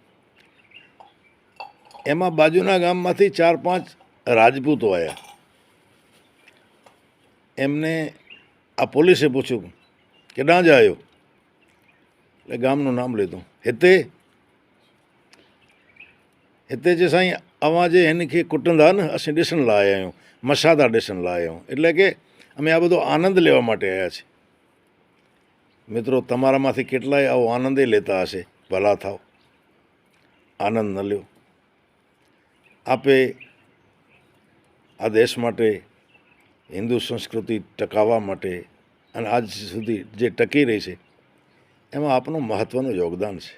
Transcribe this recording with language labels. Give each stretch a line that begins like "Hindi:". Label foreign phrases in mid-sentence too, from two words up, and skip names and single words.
Gujarati: એમાં બાજુના ગામમાંથી 4-5 રાજપૂતો આવ્યા. એમને આ પોલીસે પૂછ્યું કે ના જાયો, એટલે ગામનું નામ લીધું.
Sindhi: हिते जे સાईं अवां जे हिन खे कुटंदा न, असीं ॾिसण लाइ आया आहियूं, मशादा ॾिसण लाइ आया आहियूं.
Gujarati: એટલે કે અમે આ બધો આનંદ લેવા માટે આવ્યા છીએ. મિત્રો, તમારામાંથી કેટલાય આવો આનંદ લેતા હશે. ભલા થાવ, આનંદ ન લ્યો. આપે આ દેશ માટે, હિન્દુ સંસ્કૃતિ ટકાવવા માટે, અને આજ સુધી જે ટકી રહી છે, એમાં આપનું મહત્ત્વનું યોગદાન છે.